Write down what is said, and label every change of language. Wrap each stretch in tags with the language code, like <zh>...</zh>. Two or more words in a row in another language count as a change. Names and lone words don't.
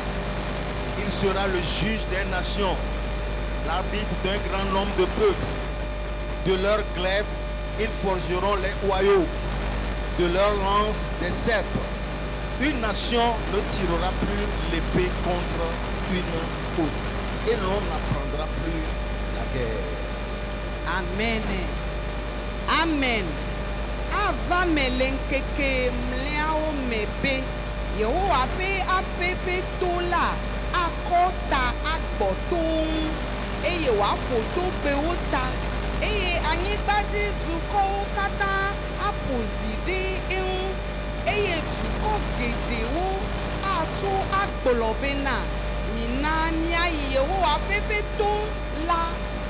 <fr>Il sera le juge des nations, l'arbitre d'un grand nombre de peuples. De leurs glaives, ils forgeront les hoyaux, de leurs lances des sceptres. Une nation ne tirera plus l'épée contre une autre, et l'on n'apprendra plus la guerre. Amen. Amen.</fr> <ee>Ava me le ŋkeke mliawo me be Yehowa ƒe aƒe ƒe to la akɔ ta agbɔ to ŋu eye wòaƒo togbewo ta eye anyigbadzi dukɔwo katã aƒo zi ɖe eŋu eye dukɔ geɖewo ato agblɔ bena mina míayi Yehowa ƒe to la</ee>